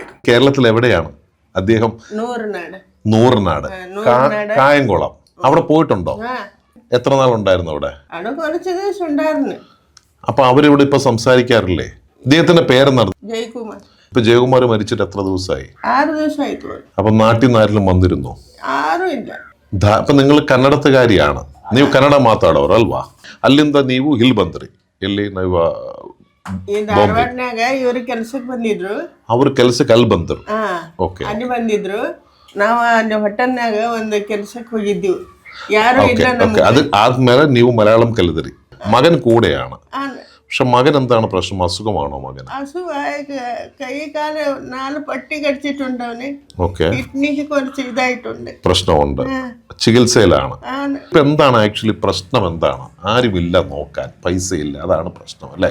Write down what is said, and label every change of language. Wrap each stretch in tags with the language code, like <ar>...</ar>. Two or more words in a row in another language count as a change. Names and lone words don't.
<ml>കേരളത്തിൽ എവിടെയാണ് അദ്ദേഹം? നൂറിനാട്, കായംകുളം. അവിടെ പോയിട്ടുണ്ടോ? എത്ര നാളുണ്ടായിരുന്നു അവിടെ? അപ്പൊ അവരിവിടെ ഇപ്പൊ സംസാരിക്കാറില്ലേ? ഇദ്ദേഹത്തിന്റെ പേരെന്താണ്? ജയകുമാർ. ഇപ്പൊ ജയകുമാർ മരിച്ചിട്ട് എത്ര ദിവസമായി? 6 ദിവസമായി. അപ്പൊ നാട്ടിൽ നിന്ന് ആരെങ്കിലും വന്നിരുന്നോ?</ml> <kn>ಆರು ಇಲ್ಲ. ಅಪ್ಪ ನೀವು ಕನ್ನಡತಗಾರಿಯಾണ്. ನೀವು ಕನ್ನಡ ಮಾತಾಡೋರು ಅಲ್ವಾ? ಅಲ್ಲಿಂದ ನೀವು ಇಲ್ಲಿ ಬಂದ್ರಿ. ಎಲ್ಲಿ ನೀವು ಧಾರವಾಡನಾಗ ಇವ್ರು ಕೆಲ್ಸಕ್ಕೆ ಬಂದಿದ್ರು. ಅವ್ರ ಕೆಲ್ಸಕ್ಕೆ ಅಲ್ಲಿ ಬಂದ್ರು. ಓಕೆ. ಅಲ್ಲಿ ಬಂದಿದ್ರು. ನಾವು ಅಲ್ಲಿ ಹೋಟೆಲ್ನಾಗ ಒಂದು ಕೆಲ್ಸಕ್ಕೆ ಹೋಗಿದ್ವಿ. ಯಾರು ಇಲ್ಲ ನಮ್ಗೆ. ಅದು ಆದ್ಮೇಲೆ ನೀವು ಮಲಯಾಳಂ ಕಲಿದ್ರಿ.</kn> <ml>മകൻ കൂടെയാണ്. പക്ഷെ മകൻ എന്താണ് പ്രശ്നം? അസുഖമാണോ മകൻ? കൈ കാല് 4 പട്ടി കടിച്ചിട്ടുണ്ട് അവന്. കിഡ്നിക്ക് കുറച്ച് ഇതായിട്ടുണ്ട്, പ്രശ്നമുണ്ട്. ചികിത്സയിലാണ്. ഇപ്പൊ എന്താണ് ആക്ച്വലി പ്രശ്നം? എന്താണ്? ആരുമില്ല നോക്കാൻ, പൈസ ഇല്ല, അതാണ് പ്രശ്നം അല്ലേ?</ml>